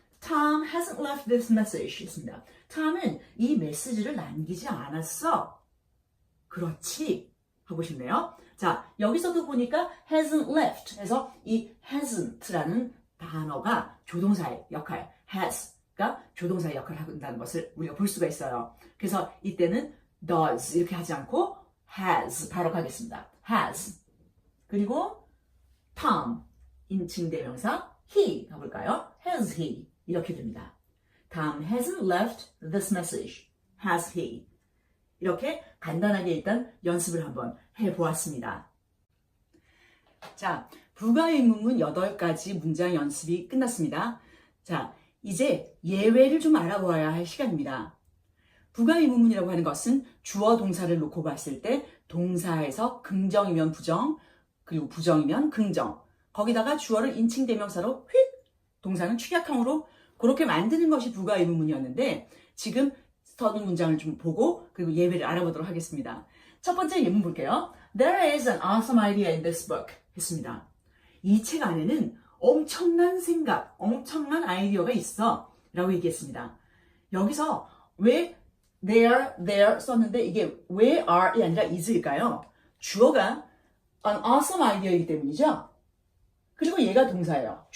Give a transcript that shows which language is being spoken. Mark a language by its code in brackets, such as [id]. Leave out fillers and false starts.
[en] Tom hasn't left this message 했습니다. [ko] Tom은 이 메시지를 남기지 않았어. 그렇지. 하고 싶네요. 자, 여기서도 보니까 [en] hasn't left [ko] 해서 이 hasn't라는 단어가 조동사의 역할, has가 조동사의 역할을 한다는 것을 우리가 볼 수가 있어요. 그래서 이때는 does 이렇게 하지 않고 has 바로 가겠습니다. [en] has. [ko] 그리고 Tom 인칭대명사 he 가볼까요? [en] has he [ko] 이렇게 됩니다. [en] Tom hasn't left this message. has he. [ko] 이렇게 간단하게 일단 연습을 한번 해보았습니다. 자, 부가의문문 8가지 문장 연습이 끝났습니다. 자, 이제 예외를 좀 알아보아야 할 시간입니다. 부가의문문이라고 하는 것은 주어 동사를 놓고 봤을 때 동사에서 긍정이면 부정, 그리고 부정이면 긍정, 거기다가 주어를 인칭대명사로 휙, 동사는 축약형으로 그렇게 만드는 것이 부가의문문이었는데 지금 서는 문장을 좀 보고 그리고 예외를 알아보도록 하겠습니다. 첫 번째 예문 볼게요. [en] There is an awesome idea in this book. [ko] 했습니다. 이 책 안에는 엄청난 생각, 엄청난 아이디어가 있어. 라고 얘기했습니다. 여기서 왜 there 썼는데 이게 [en] where are [ko] 이 아니라 is일까요? 주어가 [en] an awesome idea [ko] 이기 때문이죠. 그리고 얘가 동사예요.